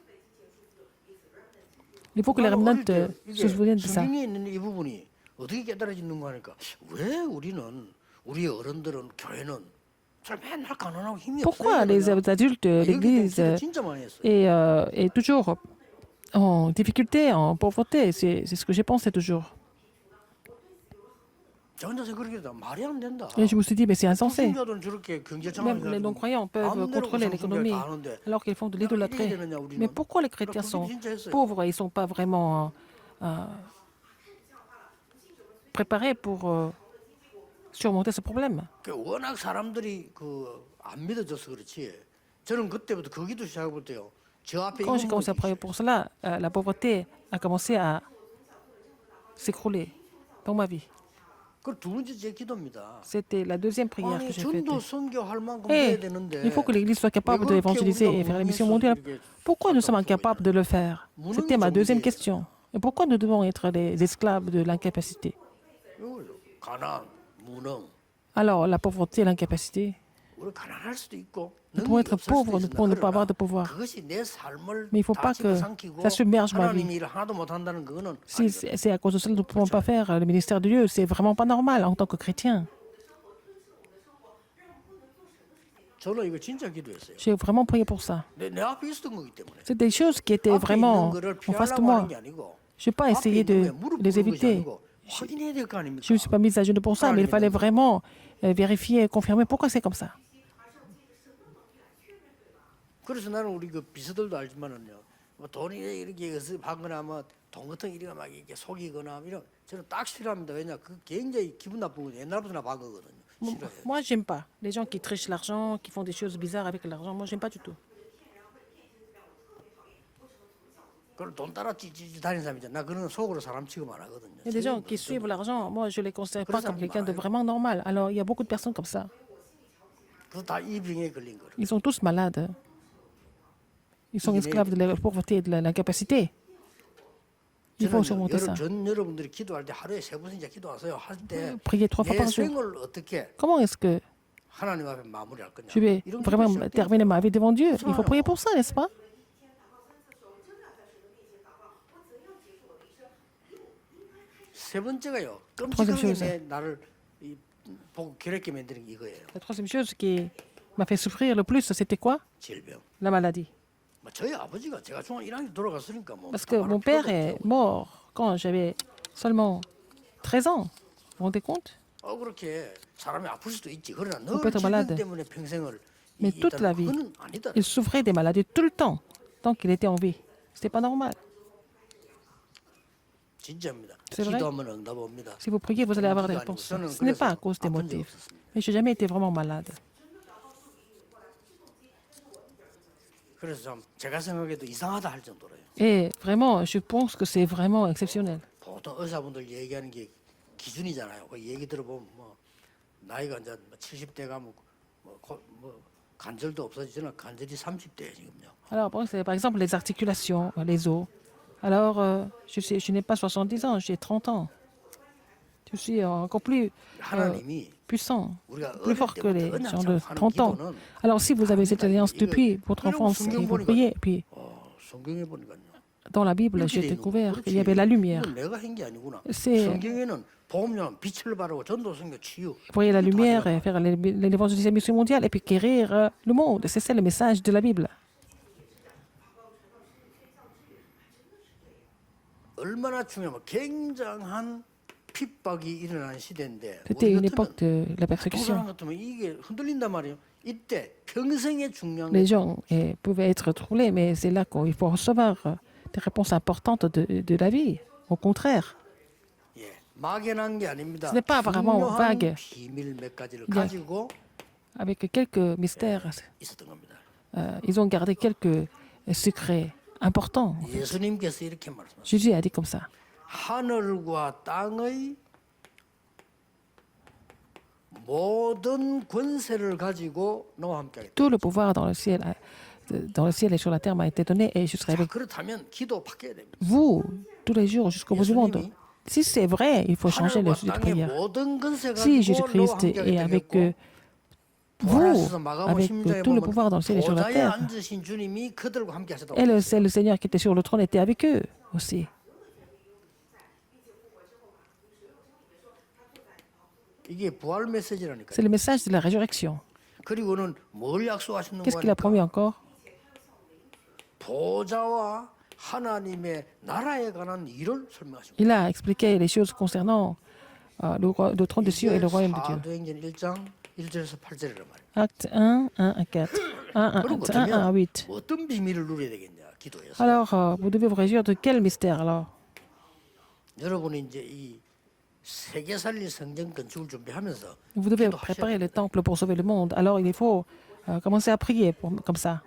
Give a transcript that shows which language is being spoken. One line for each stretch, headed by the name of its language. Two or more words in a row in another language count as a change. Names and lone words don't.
French: Il faut que les remnants se souviennent de ça.
Korean: 성경에 있는 이 부분이 어떻게 깨달아지는가 하니까 왜 우리 어른들은 교회는 잘 맨날 가난하고 힘이
French: Pourquoi
Korean: 없어요?
French: les adultes, l'Église
Korean: 진짜 많이 했어요.
French: est toujours en difficulté, en pauvreté? C'est ce que j'ai pensé toujours.
Korean: 저 혼자서 그렇게 해도 말이 안 된다.
French: Et je me suis dit, mais c'est insensé.
Korean: 불신자들은 저렇게 경제
French: Même
Korean: 장악을
French: les
Korean: 해가지고
French: non-croyants peuvent
Korean: 마음대로
French: contrôler
Korean: 우상 숭배를
French: l'économie
Korean: 다 하는데
French: alors qu'ils font de
Korean: 이래야
French: l'idolâtrie.
Korean: 되느냐, 우리는.
French: Mais pourquoi les chrétiens sont pauvres? Ils ne sont pas vraiment préparés pour surmonter ce problème.
Korean: 그 워낙 사람들이 안 믿어져서 그렇지. 저는 그때부터 그 기도 시작할 때요. 저 앞에
French: Quand j'ai
Korean: 이거
French: commencé à prier pour cela, la pauvreté a commencé à s'écrouler dans ma vie.
Korean: 그두 번째 제 기도입니다.
French: C'était la deuxième prière
Korean: 아니
French: que j'ai faite.
Korean: 전도 선교할 만큼
French: Et
Korean: 해야 되는데
French: il faut que l'Église soit capable d'évangéliser et faire la mission mondiale. Pourquoi nous sommes incapables de le faire? C'était ma deuxième question. Et pourquoi nous devons être les esclaves de l'incapacité?
Korean: 이거요. 가난, 무능.
French: Alors, la pauvreté et l'incapacité,
Korean: 우리 가난할 수도 있고
French: nous pouvons
Korean: 능력이
French: être
Korean: 없을 수도
French: pauvres, nous
Korean: 있습니다.
French: pouvons ne pas avoir de
Korean: 그러나
French: pouvoir.
Korean: 그것이 내 삶을
French: Mais il ne faut pas
Korean: 다
French: que
Korean: 집어삼키고
French: ça submerge ma vie.
Korean: 하나님이 일을 하나도 못한다는 그거는
French: Si
Korean: 아니거든요.
French: c'est à cause de cela que nous ne pouvons pas faire le ministère de Dieu, c'est vraiment pas normal en tant que chrétien.
Korean: 저는 이거 진짜 기도했어요.
French: J'ai vraiment prié pour ça.
Korean: 내 앞에 있었던 거기 때문에.
French: C'est des choses qui étaient
Korean: 앞에
French: vraiment
Korean: 있는 거를
French: en face de
Korean: 피하려고
French: moi.
Korean: 하는 게 아니고
French: Je n'ai pas
Korean: 앞에
French: essayé
Korean: 있는
French: de
Korean: 거에 무릎
French: les
Korean: 꿇는 것이
French: éviter.
Korean: 아니고 확인해야 될 거 아닙니까?
French: Je ne me suis pas mise à genoux pour ça, mais il fallait vraiment vérifier et confirmer pourquoi c'est comme ça.
Korean: 그래서 나는 우리 그 비서들도 알지만은요. 뭐 돈이 이렇게 연습하거나 뭐돈 같은 거 이렇게 막 이렇게 속이거나 이런 저는 딱 싫어합니다. 왜냐 그 굉장히 기분 나쁘거든요. 옛날부터 나 봤거든요. 싫어요.
French: Moi, j'aime pas les gens qui trichent l'argent, qui font des choses bizarres avec l'argent. Moi, j'aime pas du tout.
Korean: 그걸 돈 따라 찌찌 다니는 사람이잖아. 나 그런 속으로 사람 취급 안 하거든요.
French: Il y a des gens qui suivent l'argent. Moi, je les considère pas comme quelqu'un de vraiment normal. Alors, il y a beaucoup de personnes comme ça.
Korean: 그래서 다 이 병에 걸린 거예요.
French: Ils sont tous malades. Ils sont esclaves de la pauvreté et de l'incapacité. Il faut surmonter ça.
Korean: 전 여러분들이 기도할 때 하루에 3번씩 기도하세요. 할 때
French: Priez 3 fois
Korean: 내
French: par jour.
Korean: 생을 어떻게
French: Comment est-ce que
Korean: 하나님 앞에 마무리할 거냐?
French: je vais
Korean: 이런
French: vraiment
Korean: 기도 시작돼요.
French: terminer ma vie devant Dieu? Il faut prier pour ça, n'est-ce pas?
Korean: 세 번째가요.
French: Troisième
Korean: 끔찍하게
French: chose.
Korean: 내 나를 보고 괴롭게 만드는 게 이거예요.
French: La troisième chose qui m'a fait souffrir le plus, c'était quoi?
Korean: 질병.
French: La maladie.
Korean: 뭐 저희 아버지가 제가 중학 1학년 돌아갔으니까 뭐
French: Parce que mon père est mort quand j'avais seulement 13 ans. Vous vous rendez compte?
Korean: 그렇게 사람이 아플 수도 있지. 그러나
French: On
Korean: 늘
French: peut être
Korean: 질병
French: malade.
Korean: 때문에 평생을
French: Mais toute la vie,
Korean: 그건 아니다.
French: il souffrait des maladies tout le temps, tant qu'il était en vie. C'était pas normal.
Korean: 진짜입니다.
French: C'est vrai.
Korean: 기도하면 응답 옵니다.
French: Si vous priez, vous allez avoir des réponses. Ce n'est pas à cause des motifs. Mais je n'ai jamais été vraiment malade.
Korean: 그래서 좀 제가 생각해도 이상하다 할 정도로요.
French: Et vraiment, je pense que c'est vraiment exceptionnel.
Korean: 보통 의사분들 얘기하는 게 기준이잖아요. 그 얘기 들어보면 뭐 나이가 이제 70대 가면 뭐 관절도 없어지잖아. 관절이 30대 지금요.
French: Alors, bon, c'est par exemple les articulations, les os. Alors, je n'ai pas 70 ans, j'ai 30 ans. Je suis encore plus
Korean: 하나님이
French: puissant,
Korean: 우리가
French: plus
Korean: 어릴
French: fort que les
Korean: 때부터
French: gens de
Korean: 언약처럼 하는
French: 30 ans.
Korean: 기도는
French: Alors, si vous avez cette alliance depuis votre enfance et vous priez, et puis
Korean: 성경에 보니까요.
French: dans la Bible, j'ai découvert qu'il y avait la lumière.
Korean: 이건 내가 한 게 아니구나.
French: C'est-
Korean: 성경에는 복음용 빛을 바르고 전도 선교 치유.
French: Voyez la
Korean: 이게 다
French: lumière
Korean: 들어가요.
French: et faire l'évangélisation mondiale et puis guérir le monde. C'est ça le message de la Bible.
Korean: 얼마나 중요하면 굉장한 핍박이 일어난 시대인데
French: C'était
Korean: 우리
French: une
Korean: 같으면
French: époque de la
Korean: 두 사람
French: persécution.
Korean: 같으면 이게 흔들린단 말이에요. 이때 평생에 중요한
French: Les
Korean: 게
French: gens pouvaient être troublés, mais c'est là qu'il faut recevoir des réponses importantes de la vie. Au contraire,
Korean: 예, 막연한 게 아닙니다.
French: Ce n'est pas vraiment
Korean: 중요한
French: vague.
Korean: 비밀 몇 가지를
French: Il y a-
Korean: 가지고
French: avec quelques mystères,
Korean: 있었던 겁니다.
French: ils ont gardé quelques secrets importants.
Korean: 예수님께서 이렇게 말씀하셨어요.
French: Jésus a dit comme ça.
Korean: 하늘과 땅의 모든 권세를 가지고 너와 함께하겠다.
French: Tout le pouvoir dans le ciel et sur la terre m'a été donné et je serai
Korean: 자,
French: avec
Korean: 그렇다면 기도 바뀌어야 됩니다.
French: vous tous les jours jusqu'au bout du monde.
Korean: 예수님이
French: Si c'est vrai, il faut changer le
Korean: 하늘과
French: sujet de
Korean: 땅의
French: prière.
Korean: 모든 권세
French: Si
Korean: 가지고 너와
French: Jésus-Christ est
Korean: 함께하겠다
French: avec
Korean: 했고
French: vous,
Korean: 부활하셔서 마가복
French: avec
Korean: 16장에
French: tout le
Korean: 보면
French: pouvoir dans le ciel et sur la
Korean: 보좌에
French: terre,
Korean: 앉으신 주님이 그들과 함께 하셨다고.
French: et c'est le Seigneur qui était sur le trône était avec eux aussi.
Korean: 이게 부활 메시지라니까.
French: C'est le message de la résurrection.
Korean: 그리고는 뭘 약속하시는
French: Qu'est-ce qu'il a promis
Korean: 거니까
French: encore?
Korean: 보좌와 하나님의 나라에 관한 일을 설명하시고.
French: Il a expliqué les choses concernant le trône des cieux et le royaume de Dieu.
Korean: 사도행전 1장 1절에서 8절이란 말이에요.
French: Acte 1, 1 à 4. 1, 1,
Korean: 그럼
French: 1 à 8.
Korean: 어떤 비밀을 누려야 되겠냐 기도에서.
French: Alors, vous devez vous réjouir de quel mystère alors?
Korean: 여러분이 이제 이 세계 살릴 성전 건축을 준비하면서
French: Vous devez
Korean: 기도하셔야
French: préparer le
Korean: 됩니다.
French: temple pour sauver le monde. Alors, il faut commencer à prier comme ça.